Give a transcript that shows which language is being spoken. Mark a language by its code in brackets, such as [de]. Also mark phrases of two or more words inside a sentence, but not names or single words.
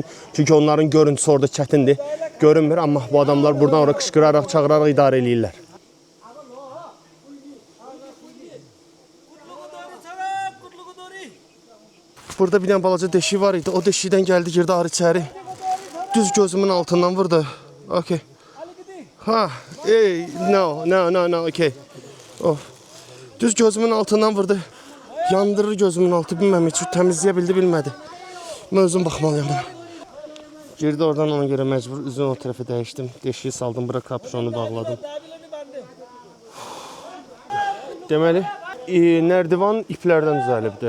[az] Çünki onların görüntüsü orada çətindir. Görünmür, amma bu adamlar buradan ora qışqıraraq, çağıraraq idarə eləyirlər. Burada bir dənə balaca deşik var idi. O deşikdən gəldi, girdi arı içəri. Düz gözümün altından vurdu. [en] Okay. Ha, no, okay. Of. [az] Düz gözümün altından vurdu. Yandırır gözümün altı, bilməm, heç təmizləyə bildi, bilmədi. Mən özüm baxmalıyam buna. Girdi oradan, ona görə məcbur üzünü o tərəfə dəyişdim. Deşiyi saldım, bura kapşonu bağladım. Deməli, nərdivan iplərdən düzəlibdir.